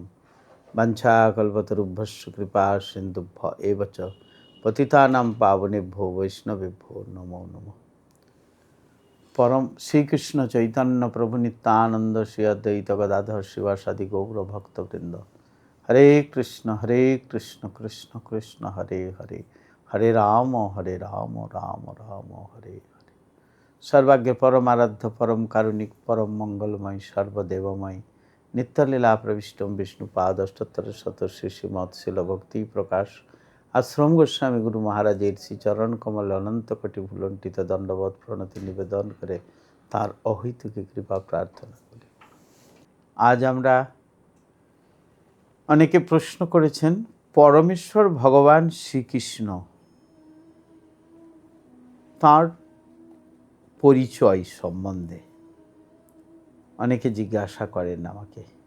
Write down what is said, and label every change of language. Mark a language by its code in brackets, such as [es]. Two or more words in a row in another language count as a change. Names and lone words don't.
[sa] वञ्चाकल्पतरुभ्यश्च कृपा सिन्धुभ्य एव च पतितानां पावनेभ्यो वैष्णवेभ्यो नमो नमः। परम श्रीकृष्ण चैतन्य प्रभु नित्यानंद श्री अद्वैत गदाधर शिवासादि गौर भक्तवृंद। हरे कृष्ण कृष्ण कृष्ण हरे हरे, हरे राम राम राम हरे हरे। [bn] সর্বজ্ঞ পরম আরাধ্য পরম কারুণিক পরম মঙ্গলময় সর্বদেবময় নিত্যলীলা প্রবিষ্ট বিষ্ণুপাদ অষ্টোত্তর শত শ্রী শ্রীমৎ শ্রীল ভক্তি প্রকাশ আশ্রম গোস্বামী গুরু মহারাজের শ্রী চরণ কমল অনন্ত কোটি ভূলুণ্ঠিত দণ্ডবৎ প্রণতি নিবেদন করে তাঁর অহৈতুকী কৃপা প্রার্থনা করি। आज আমরা অনেকে প্রশ্ন করেছেন পরমেশ্বর ভগবান শ্রীকৃষ্ণ তার পরিচয় সম্বন্ধে অনেকে জিজ্ঞাসা করেন আমাকে।